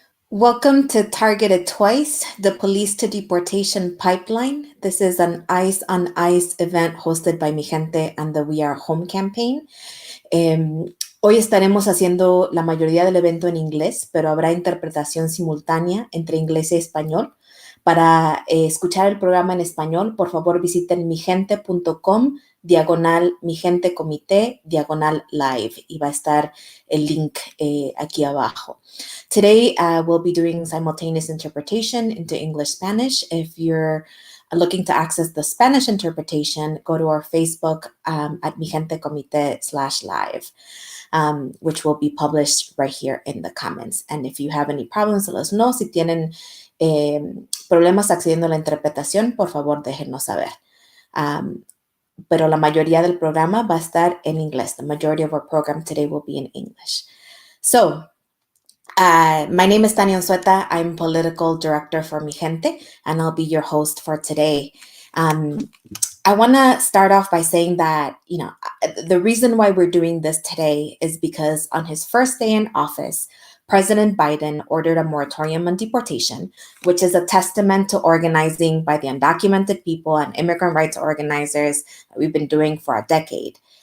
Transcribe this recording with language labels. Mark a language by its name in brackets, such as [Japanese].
[English] Welcome to Targeted Twice, the Police to Deportation Pipeline. This is an ICE on ICE event hosted by Mi Gente and the We Are Home campaign. [Spanish] Hoy estaremos haciendo la mayoría del evento en inglés, pero habrá interpretación simultánea entre inglés y español. Para escuchar el programa en español, por favor visiten migente.com/migentecomité/live y va a estar el link aquí abajo. [English] Today, we'll be doing simultaneous interpretation into English-Spanish. If you're looking to access the Spanish interpretation, go to our Facebook at migentecomité/live, which will be published right here in the comments. And if you have any problems, let us know. [Spanish] Si tienen problemas accediendo a la interpretación, por favor, déjenos saber. Pero la mayoría del programa va a estar en inglés. [English] The majority of our program today will be in English. So, my name is Sueta. I'm political director for Mi Gente, and I'll be your host for today. I want to start off by saying that, the reason why we're doing this today is because on his first day in office, President Biden ordered a moratorium on deportation, which is a testament to organizing by the undocumented people and immigrant rights organizers that we've been doing for a decade.